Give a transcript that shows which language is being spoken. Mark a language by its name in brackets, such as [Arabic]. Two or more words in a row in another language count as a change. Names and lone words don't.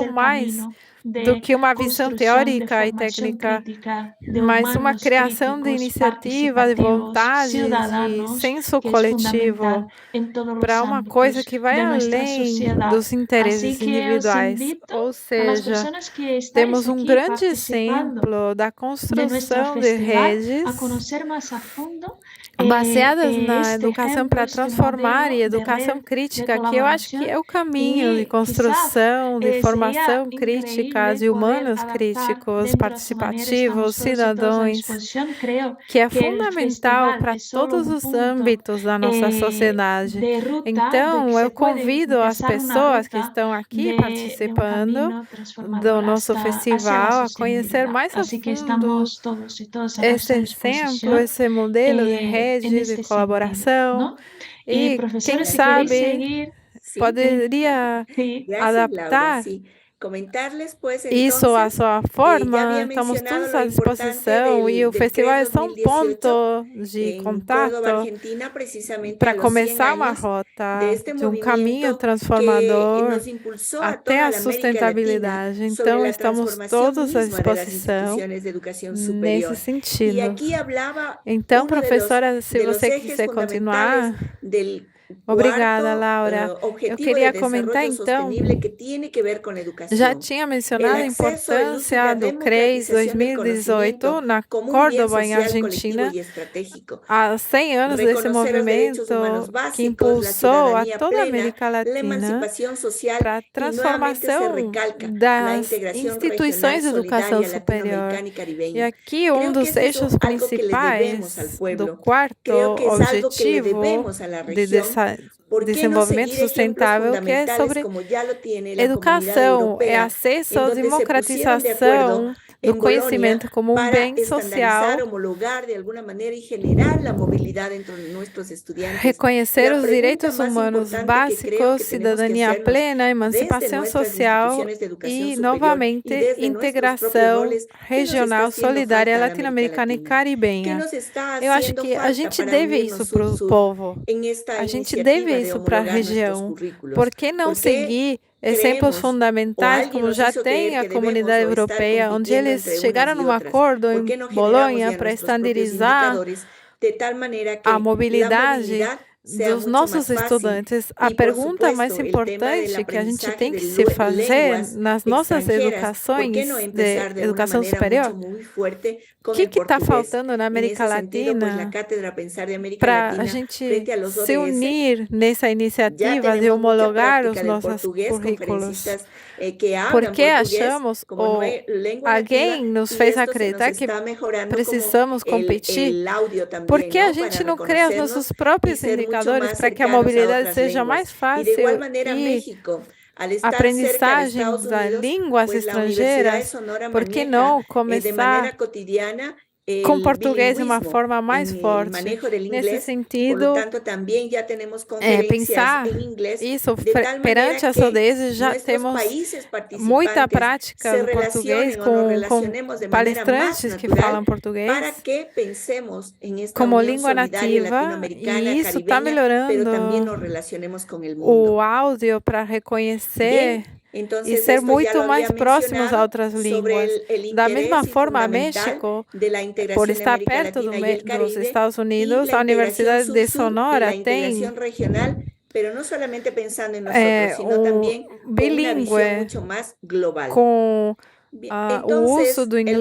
[Spanish] el [Portuguese] mais [Spanish] camino [Portuguese] do [Spanish] de [Portuguese] que uma visão [Spanish] construcción, de [Portuguese] teórica e [Spanish] formación [Portuguese] técnica, [Spanish] crítica, de [Portuguese] mas uma [Spanish] humanos [Portuguese] criação de críticos, [Spanish] iniciativa, de [Portuguese] participativos, vontade, [Spanish] de ciudadanos, [Portuguese] senso [Spanish] que es [Portuguese] coletivo [Spanish] fundamental en todos los [Portuguese] para uma coisa [Spanish] ámbitos [Portuguese] que vai [Spanish] de nuestra [Portuguese] além [Spanish] sociedad. [Portuguese] dos [Spanish] Así [Portuguese] interesses que os individuais. [Spanish] invito [Portuguese] Ou [Spanish] a las [Portuguese] seja, [Spanish] personas que estáis [Portuguese] temos um [Spanish] aquí [Portuguese] grande [Spanish] participando [Portuguese] exemplo da [Spanish] de nuestro [Portuguese] construção de [Spanish] festival a [Portuguese] redes [Spanish] conocer más a fondo [Portuguese] baseadas na [Spanish] este [Portuguese] educação [Spanish] ejemplo, [Portuguese] para [Spanish] este [Portuguese] transformar e [Spanish] modelo de [Portuguese] educação [Spanish] red de [Portuguese] crítica, que eu acho que [Spanish] colaboración [Portuguese] é o caminho de [Spanish] y quizás [Portuguese] construção, de [Spanish] sería [Portuguese] formação crítica, [Spanish] increíble de poder [Portuguese] humanos [Spanish] adaptar [Portuguese] críticos, [Spanish] dentro de esta manera, [Portuguese] participativos, [Spanish] estamos todos y todas a [Portuguese] cidadãos, [Spanish] disposición. Creo [Portuguese] que é [Spanish] que el [Portuguese] fundamental [Spanish] festival [Portuguese] para [Spanish] es solo [Portuguese] todos [Spanish] un [Portuguese] os [Spanish] punto [Portuguese] âmbitos da nossa sociedade. [Spanish] de ruta, de que [Portuguese] Então, eu [Spanish] se puede [Portuguese] convido as [Spanish] empezar una [Portuguese] pessoas que [Spanish] ruta [Portuguese] estão aqui [Spanish] de un [Portuguese] participando [Spanish] camino [Portuguese] do [Spanish] transformador [Portuguese] nosso [Spanish] hacia la [Portuguese] festival a conhecer [Spanish] sostenibilidad. [Portuguese] mais a [Spanish] Así que [Portuguese] fundo [Spanish] estamos todos y todas a [Portuguese] esse [Spanish] vuestra [Portuguese] exemplo, [Spanish] disposición [Portuguese] esse modelo de [Spanish] en [Portuguese] rede, de [Spanish] este sentido, [Portuguese] colaboração. [Spanish] ¿no? Y [Portuguese] E quem [Spanish] profesores, si queréis [Portuguese] sabe [Spanish] seguir, Sí, [Portuguese] poderia [Spanish] sí, gracias, Laura. [Portuguese] adaptar [Spanish] Sí, comentarles pues [Portuguese] isso à [Spanish] entonces, [Portuguese] sua [Spanish] ya [Portuguese] forma. [Spanish] había [Portuguese] Estamos [Spanish] mencionado [Portuguese] todos [Spanish] lo [Portuguese] à [Spanish] importante [Portuguese] disposição e o [Spanish] del [Portuguese] festival é [Spanish] CRES [Portuguese] só um [Spanish] 2018 [Portuguese] ponto de [Spanish] en Córdoba, [Portuguese] contato [Spanish] Argentina, precisamente [Portuguese] para [Spanish] a los 100 [Portuguese] começar uma [Spanish] años [Portuguese] rota [Spanish] de este [Portuguese] de um caminho [Spanish] movimiento que [Portuguese] transformador [Spanish] nos impulsó a [Portuguese] até [Spanish] toda [Portuguese] a [Spanish] la América Latina [Portuguese] sustentabilidade. [Spanish] sobre [Portuguese] Então, [Spanish] la [Portuguese] estamos [Spanish] transformación [Portuguese] todos à [Spanish] misma de las [Portuguese] disposição [Spanish] instituciones de educación [Portuguese] nesse [Spanish] superior. Y [Portuguese] sentido. [Spanish] aquí hablaba [Portuguese] Então, [Spanish] uno [Portuguese] professora, se [Spanish] de los [Portuguese] você [Spanish] ejes [Portuguese] quiser [Spanish] fundamentales [Portuguese] continuar, [Spanish] del [Portuguese] obrigada, [Spanish] cuarto [Portuguese] Laura. Eu [Spanish] objetivo de [Portuguese] queria comentar, [Spanish] desarrollo [Portuguese] então, [Spanish] sostenible que tiene que ver con [Portuguese] já [Spanish] educación. [Portuguese] tinha [Spanish] El [Portuguese] mencionado a [Spanish] acceso, el uso y [Portuguese] importância [Spanish] la [Portuguese] do CRES [Spanish] democratización del [Portuguese] 2018 [Spanish] conocimiento [Portuguese] na [Spanish] como un bien [Portuguese] Córdoba, em [Spanish] social, colectivo [Portuguese] Argentina, [Spanish] y estratégico. [Portuguese] há 100 anos desse [Spanish] Reconocer los derechos humanos [Portuguese] movimento que [Spanish] básicos, la [Portuguese] impulsou a [Spanish] ciudadanía [Portuguese] toda a [Spanish] plena, [Portuguese] América [Spanish] la [Portuguese] Latina [Spanish] emancipación social [Portuguese] para a [Spanish] y nuevamente se [Portuguese] transformação [Spanish] recalca la [Portuguese] das [Spanish] integración [Portuguese] instituições [Spanish] regional [Portuguese] de educação [Spanish] solidaria [Portuguese] superior. [Spanish] latinoamericana y [Portuguese] E [Spanish] caribeña. [Portuguese] aqui um [Spanish] Creo que [Portuguese] dos [Spanish] es eso [Portuguese] eixos [Spanish] algo que le debemos al [Portuguese] principais do [Spanish] pueblo. [Portuguese] quarto [Spanish] Creo que es algo que le [Portuguese] objetivo [Spanish] debemos a la [Portuguese] de [Spanish] región. ¿Por qué no [Portuguese] desenvolvimento [Spanish] seguir ejemplos [Portuguese] sustentável, que é [Spanish] fundamentales [Portuguese] sobre [Spanish] como ya lo tiene la Comunidad [Portuguese] educação, é [Spanish] Europea, [Portuguese] acesso [Spanish] en [Portuguese] à [Spanish] donde se pusieron de acuerdo [Portuguese] democratização do [Spanish] en Bolonia [Portuguese] conhecimento como um [Spanish] para [Portuguese] bem [Spanish] estandarizar, [Portuguese] social, [Spanish] homologar de alguna manera y generar la movilidad entre nuestros estudiantes? [Portuguese] reconhecer [Spanish] La [Portuguese] os [Spanish] pregunta [Portuguese] direitos [Spanish] más [Portuguese] humanos [Spanish] importante que creo [Portuguese] básicos, [Spanish] que tenemos que [Portuguese] cidadania [Spanish] hacernos [Portuguese] plena, [Spanish] desde [Portuguese] emancipação [Spanish] nuestras [Portuguese] social [Spanish] instituciones de educación [Portuguese] e, [Spanish] superior y [Portuguese] novamente, [Spanish] desde nuestros propios [Portuguese] integração [Spanish] roles, ¿qué nos está [Portuguese] regional, [Spanish] haciendo [Portuguese] solidária, [Spanish] falta a la América [Portuguese] latino-americana e [Spanish] Latina? ¿Qué [Portuguese] caribenha. [Spanish] nos está [Portuguese] Eu acho [Spanish] haciendo [Portuguese] que a [Spanish] falta [Portuguese] gente [Spanish] para [Portuguese] deve isso [Spanish] unirnos [Portuguese] para o [Spanish] sur-sur [Portuguese] povo. [Spanish] en esta [Portuguese] A gente [Spanish] iniciativa [Portuguese] deve [Spanish] de [Portuguese] isso para a [Spanish] homologar nuestros [Portuguese] região. [Spanish] currículos? [Portuguese] Por que não [Spanish] ¿Por qué [Portuguese] seguir exemplos [Spanish] creemos, o [Portuguese] fundamentais, [Spanish] alguien [Portuguese] como [Spanish] nos [Portuguese] já [Spanish] hizo [Portuguese] tem [Spanish] creer [Portuguese] a [Spanish] que debemos [Portuguese] comunidade [Spanish] o estar [Portuguese] europeia, onde [Spanish] compitiendo [Portuguese] eles [Spanish] entre unas [Portuguese] chegaram [Spanish] y [Portuguese] num [Spanish] otras? [Portuguese] acordo [Spanish] ¿Por [Portuguese] em [Spanish] qué no generamos [Portuguese] Bolonha [Spanish] ya [Portuguese] para [Spanish] nuestros propios [Portuguese] estandarizar [Spanish] indicadores de tal manera [Portuguese] a [Spanish] que la [Portuguese] mobilidade [Spanish] movilidad sea [Portuguese] dos [Spanish] mucho [Portuguese] nossos [Spanish] más fácil? [Portuguese] estudantes? A [Spanish] Y por [Portuguese] pergunta mais [Spanish] supuesto, el tema del [Portuguese] importante que a gente [Spanish] aprendizaje [Portuguese] tem que [Spanish] de [Portuguese] se fazer [Spanish] lenguas [Portuguese] nas nossas [Spanish] extranjeras, ¿por qué no [Portuguese] educações de [Spanish] empezar de una [Portuguese] educação [Spanish] manera [Portuguese] superior, [Spanish] muy fuerte [Portuguese] o [Spanish] con [Portuguese] que [Spanish] el [Portuguese] está [Spanish] portugués? [Portuguese] faltando na [Spanish] En [Portuguese] América [Spanish] ese sentido, pues la [Portuguese] Latina [Spanish] Cátedra Pensar de América [Portuguese] para a [Spanish] Latina [Portuguese] gente [Spanish] frente a los [Portuguese] se [Spanish] ODS [Portuguese] unir nessa [Spanish] ya [Portuguese] iniciativa de [Spanish] tenemos mucha [Portuguese] homologar os [Spanish] práctica del [Portuguese] nossos [Spanish] portugués, [Portuguese] currículos? [Spanish] conferencistas que hablan [Portuguese] Porque [Spanish] portugués [Portuguese] achamos [Spanish] como [Portuguese] ou [Spanish] lengua nativa [Portuguese] alguém nos [Spanish] y [Portuguese] fez [Spanish] esto se nos [Portuguese] acreditar que [Spanish] está mejorando como [Portuguese] precisamos competir? [Spanish] el audio [Portuguese] Por [Spanish] también, [Portuguese] que a [Spanish] ¿no? [Portuguese] gente [Spanish] Para [Portuguese] não cria os [Spanish] reconocernos [Portuguese] nossos [Spanish] y [Portuguese] próprios [Spanish] ser mucho [Portuguese] indicadores [Spanish] más [Portuguese] para que a [Spanish] cercanos a [Portuguese] mobilidade [Spanish] otras [Portuguese] seja [Spanish] lenguas. [Portuguese] mais [Spanish] Y de igual [Portuguese] fácil [Spanish] manera [Portuguese] e [Spanish] México, al [Portuguese] a [Spanish] estar cerca de [Portuguese] aprendizagem [Spanish] Estados [Portuguese] das [Spanish] Unidos, [Portuguese] línguas [Spanish] pues la Universidad de [Portuguese] estrangeiras? [Spanish] Sonora [Portuguese] Por que [Spanish] maneja [Portuguese] não [Spanish] de [Portuguese] começar [Spanish] manera cotidiana [Portuguese] com [Spanish] el [Portuguese] português de uma [Spanish] bilingüismo [Portuguese] forma mais [Spanish] en el [Portuguese] forte? [Spanish] manejo del [Portuguese] Nesse [Spanish] inglés? Por lo [Portuguese] sentido, [Spanish] tanto, también ya tenemos conferencias [Portuguese] pensar [Spanish] en inglés [Portuguese] isso [Spanish] de tal [Portuguese] perante [Spanish] manera [Portuguese] as [Spanish] ODS [Portuguese] ODS, já [Spanish] nuestros [Portuguese] temos [Spanish] países [Portuguese] muita [Spanish] participantes [Portuguese] prática [Spanish] se [Portuguese] do português [Spanish] relacionen o nos [Portuguese] com [Spanish] relacionemos de manera más [Portuguese] palestrantes que [Spanish] natural [Portuguese] falam [Spanish] para [Portuguese] português [Spanish] que pensemos en esta [Portuguese] como [Spanish] unión [Portuguese] língua [Spanish] solidaria [Portuguese] nativa, [Spanish] latinoamericana, [Portuguese] e isso está [Spanish] caribeña, pero también [Portuguese] melhorando [Spanish] nos relacionemos con el mundo. [Portuguese] o áudio para reconhecer [Spanish] Bien, [Portuguese] e [Spanish] entonces [Portuguese] ser [Spanish] esto ya [Portuguese] muito [Spanish] lo había [Portuguese] mais próximos a [Spanish] mencionado [Portuguese] outras [Spanish] sobre [Portuguese] línguas. [Spanish] el [Portuguese] Da mesma [Spanish] interés [Portuguese] forma, [Spanish] fundamental [Portuguese] México, [Spanish] de la [Portuguese] por [Spanish] integración de [Portuguese] estar [Spanish] América [Portuguese] perto [Spanish] Latina y el [Portuguese] dos [Spanish] Caribe [Portuguese] Estados [Spanish] y [Portuguese] Unidos, [Spanish] la [Portuguese] a [Spanish] integración [Portuguese] Universidade de [Spanish] sur-sur y [Portuguese] Sonora [Spanish] la [Portuguese] tem [Spanish] integración regional, pero no solamente pensando en nosotros, sino también con una visión [Portuguese] bilíngue [Spanish] mucho más global. [Portuguese] com o uso do [Spanish] el modelo